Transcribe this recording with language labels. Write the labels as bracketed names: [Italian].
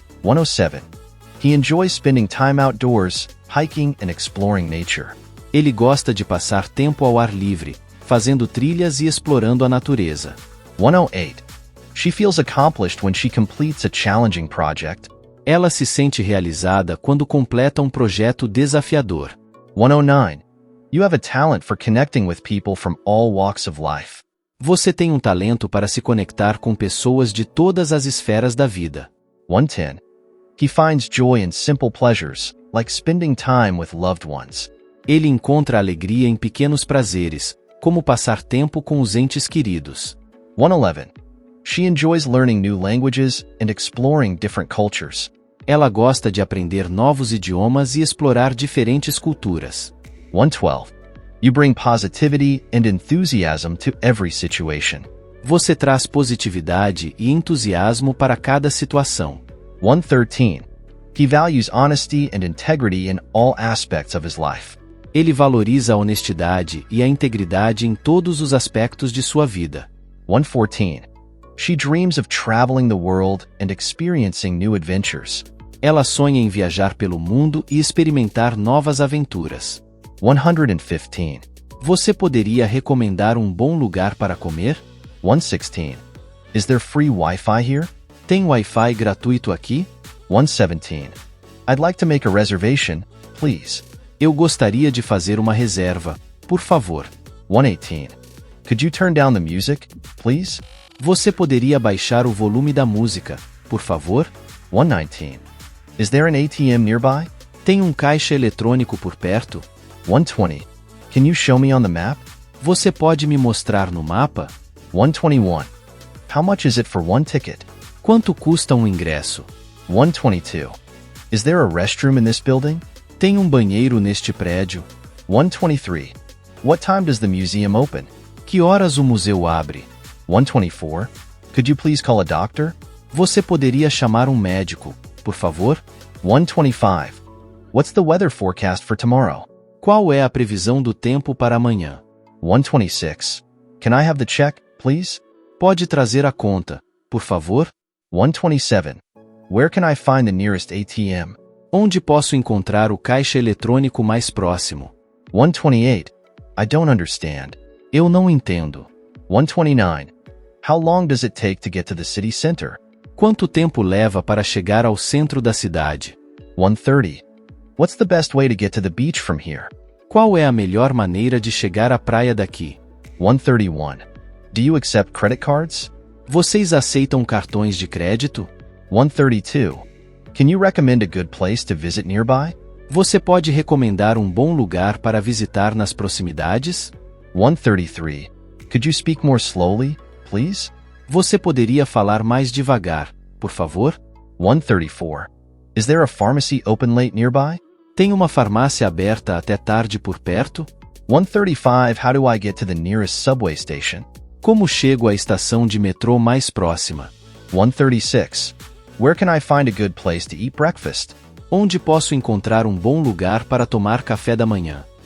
[English] 107. He enjoys spending time outdoors, hiking and exploring nature. [Portuguese] Ele gosta de passar tempo ao ar livre, fazendo trilhas e explorando a natureza. [English] 108. She feels accomplished when she completes a challenging project. [Portuguese] Ela se sente realizada quando completa um projeto desafiador. [English] 109. You have a talent for connecting with people from all walks of life. [Portuguese] Você tem um talento para se conectar com pessoas de todas as esferas da vida. [English] 110. He finds joy in simple pleasures, like spending time with loved ones. [Portuguese] Ele encontra alegria em pequenos prazeres, como passar tempo com os entes queridos. [English] 111. She enjoys learning new languages and exploring different cultures. [Portuguese] Ela gosta de aprender novos idiomas e explorar diferentes culturas. [English] 112. You bring positivity and enthusiasm to every situation. [Portuguese] Você traz positividade e entusiasmo para cada situação. [English] 113. He values honesty and integrity in all aspects of his life. [Portuguese] Ele valoriza a honestidade e a integridade em todos os aspectos de sua vida. [English] 114. She dreams of traveling the world and experiencing new adventures. [Portuguese] Ela sonha em viajar pelo mundo e experimentar novas aventuras. [English] 115. [Portuguese] Você poderia recomendar um bom lugar para comer? [English] 116. Is there free Wi-Fi here? [Portuguese] Tem Wi-Fi gratuito aqui? [English] 117. I'd like to make a reservation, please. [Portuguese] Eu gostaria de fazer uma reserva, por favor. [English] 118. Could you turn down the music, please? [Portuguese] Você poderia baixar o volume da música, por favor? [English] 119. Is there an ATM nearby? [Portuguese] Tem um caixa eletrônico por perto? [English] 120. Can you show me on the map? [Portuguese] Você pode me mostrar no mapa? [English] 121. How much is it for one ticket? [Portuguese] Quanto custa um ingresso? [English] 122. Is there a restroom in this building? [Portuguese] Tem um banheiro neste prédio? [English] 123. What time does the museum open? [Portuguese] Que horas o museu abre? [English] 124. Could you please call a doctor? [Portuguese] Você poderia chamar um médico, por favor? [English] 125. What's the weather forecast for tomorrow? [Portuguese] Qual é a previsão do tempo para amanhã? [English] 126. Can I have the check, please? [Portuguese] Pode trazer a conta, por favor? [English] 127. Where can I find the nearest ATM? [Portuguese] Onde posso encontrar o caixa eletrônico mais próximo? [English] 128. I don't understand. [Portuguese] Eu não entendo. [English] 129. How long does it take to get to the city center? [Portuguese] Quanto tempo leva para chegar ao centro da cidade? [English] 130. What's the best way to get to the beach from here? [Portuguese] Qual é a melhor maneira de chegar à praia daqui? [English] 131. Do you accept credit cards? [Portuguese] Vocês aceitam cartões de crédito? [English] 132. Can you recommend a good place to visit nearby? [Portuguese] Você pode recomendar um bom lugar para visitar nas proximidades? [English] 133. Could you speak more slowly, please? [Portuguese] Você poderia falar mais devagar, por favor? [English] 134. Is there a pharmacy open late nearby? [Portuguese] Tem uma farmácia aberta até tarde por perto? [English] 135. How do I get to the nearest subway station? [Portuguese] Como chego à estação de metrô mais próxima? [English] 136. Where can I find a good place to eat breakfast? [Portuguese] Onde posso encontrar um bom lugar para tomar café da manhã?